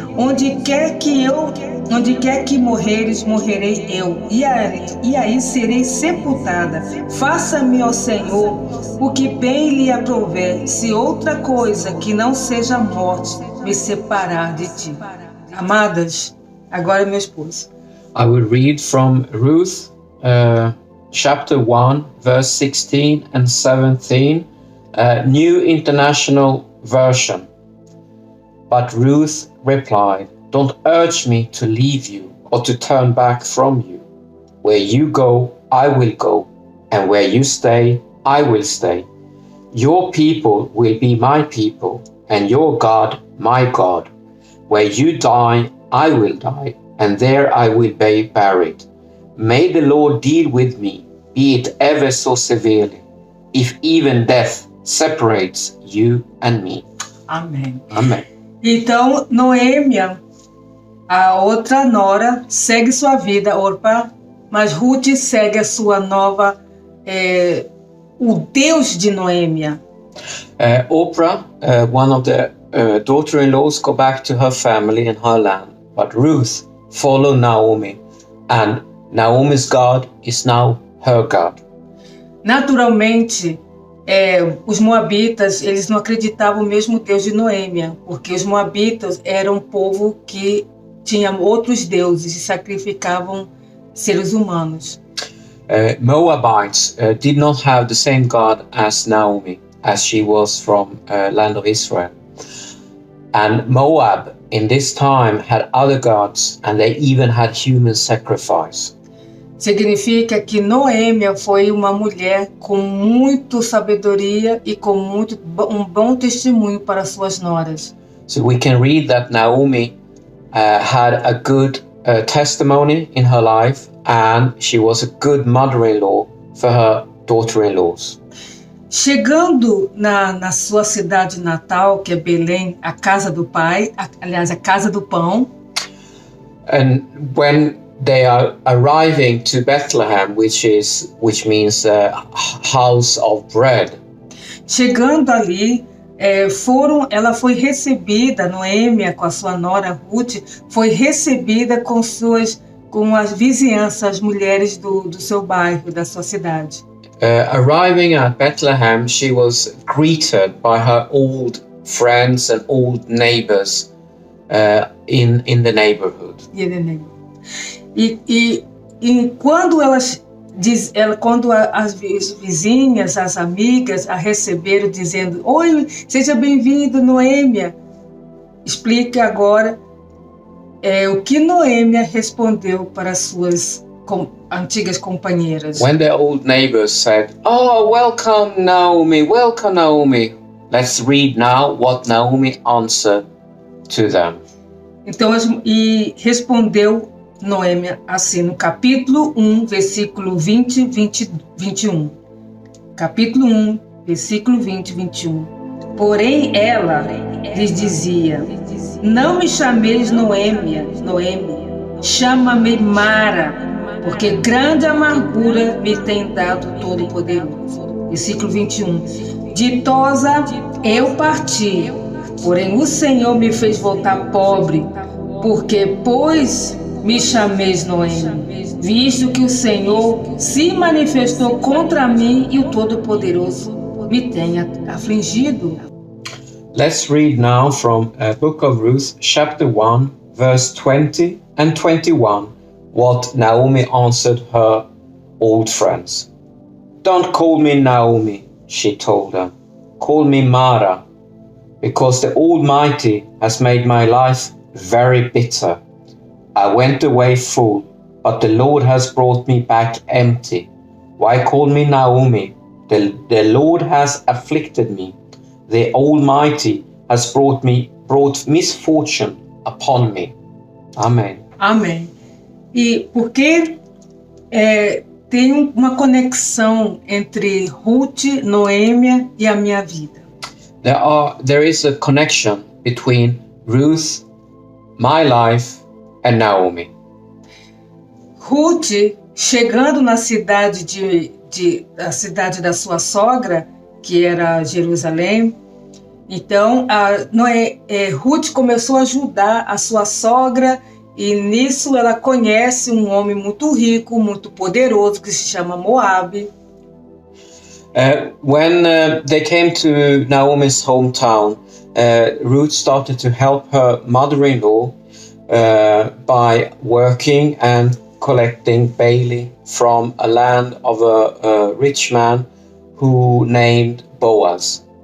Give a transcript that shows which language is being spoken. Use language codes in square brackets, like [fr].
[pt] Onde quer que morreres, morrerei eu, e aí serei sepultada. Faça-me, ó Senhor, o que bem lhe aprouver, se outra coisa que não seja a morte me separar de ti. Amadas, agora meu esposo. [en] I will read from Ruth, chapter 1, verse 16 and 17, New International Version. But Ruth replied, "Don't urge me to leave you or to turn back from you. Where you go, I will go, and where you stay, I will stay. Your people will be my people, and your God, my God. Where you die, I will die, and there I will be buried. May the Lord deal with me, be it ever so severely, if even death separates you and me." [pt] Amém. Amém. Então, Noêmia, a outra nora, segue sua vida, Orpá, mas Ruth segue a sua nova, o Deus de Noêmia. [en] Oprah, one of the daughter-in-laws, go back to her family and her land, but Ruth followed Naomi, and Naomi's God is now her God. [pt] Naturalmente, os moabitas, eles não acreditavam no mesmo Deus de Noêmia, porque os moabitas eram um povo que tinha outros deuses e sacrificavam seres humanos. [en] Moabites did not have the same God as Naomi, as she was from land of Israel. And Moab in this time had other gods, and they even had human sacrifice. [pt] Significa que Noêmia foi uma mulher com muita sabedoria e com um bom testemunho para suas noras. [en] So we can read that Naomi had a good testimony in her life, and she was a good mother-in-law for her daughter-in-laws. [pt] Chegando na sua cidade natal, que é Belém, a casa do pai, aliás, a casa do pão. [en] And when they are arriving to Bethlehem, which means house of bread. [pt] Chegando ali, ela foi recebida, Noêmia com a sua nora Ruth, foi recebida com as vizinhanças, as mulheres do seu bairro, da sua cidade. [en] Arriving at Bethlehem, she was greeted by her old friends and old neighbors in the neighborhood. [pt] E quando quando as vizinhas, as amigas a receberam dizendo: "Oi, seja bem-vindo, Noêmia", explique agora o que Noêmia respondeu para suas antigas companheiras. [en] When the old neighbors said, "Oh, welcome Naomi," let's read now what Naomi answered to them. [pt] Então, respondeu Noêmia assim, no capítulo 1, versículo 20, 21. Capítulo 1, versículo 20, 21. Porém ela lhes dizia: não me chameis Noêmia, chama-me Mara, porque grande amargura me tem dado o Todo-Poderoso. Versículo 21. Ditosa eu parti, porém o Senhor me fez voltar pobre, porque, pois, me chameis Noemi, visto que o Senhor se manifestou contra mim e o Todo-Poderoso me tem afligido. [en] Let's read now from Book of Ruth, chapter 1, verse 20 and 21, what Naomi answered her old friends. Don't call me Naomi, she told her. Call me Mara, because the Almighty has made my life very bitter. I went away full, but the Lord has brought me back empty. Why call me Naomi? The Lord has afflicted me. The Almighty has brought misfortune upon me. Amen. [pt] Amém. E porque tem uma conexão entre Ruth, Noêmia e a minha vida. [en] There is a connection between Ruth, my life, and Naomi. [pt] Ruth, chegando na cidade da cidade da sua sogra, que era Jerusalém, então Ruth começou a ajudar a sua sogra, e nisso ela conhece um homem muito rico, muito poderoso, que se chama Moabe. [en] When they came to Naomi's hometown, Ruth started to help her mother-in-law by working and collecting barley from a land of a rich man who named Boaz.